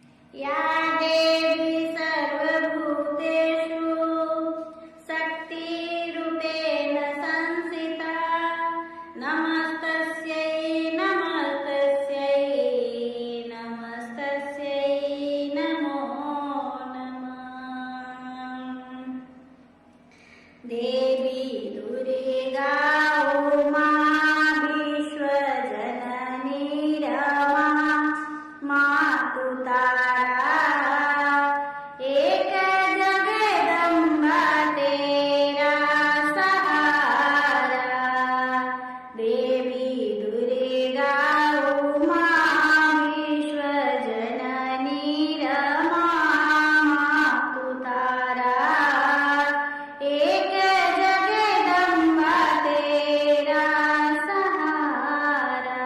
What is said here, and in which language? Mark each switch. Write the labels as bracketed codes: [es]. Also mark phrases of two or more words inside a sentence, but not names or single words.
[sa] या देवी सर्वभूतेषु शक्तिरूपेण संस्थिता नमस्तस्यै नमस्तस्यै नमस्तस्यै नमो नमः। [hi] देवी दुर्गा उमा विश्वजननी रमा मातु तारा एक जगदम्बा तेरा सहारा। देवी दुर्गा उमा विश्वजननी रमा मातु तारा एक जगदम्बा तेरा सहारा।